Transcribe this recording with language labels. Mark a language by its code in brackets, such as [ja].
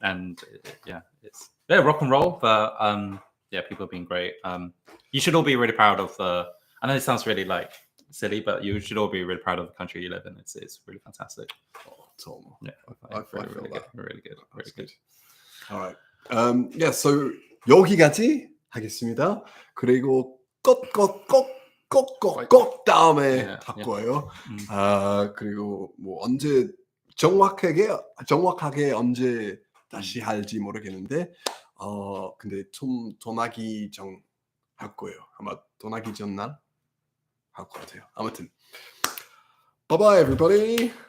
[en] And it's rock and roll, but yeah, people have been great. You should all be really proud of I know it sounds really like silly, but you should all be really proud of the country you live in. It's really fantastic. Tom. Yeah, I feel really good, that. really good, really good. Alright. Yeah, so [ko] 여기까지 하겠습니다. 그리고 꺽꺽꺽꺽꺽꺽 다음에 [en] Yeah, [ko] 할 거예요. 그리고 뭐 언제 정확하게 언제 다시 할지 모르겠는데 근데 좀 떠나기 전 할 거예요. 아마 떠나기 전날 할 것 같아요. 아무튼 [en] bye bye everybody.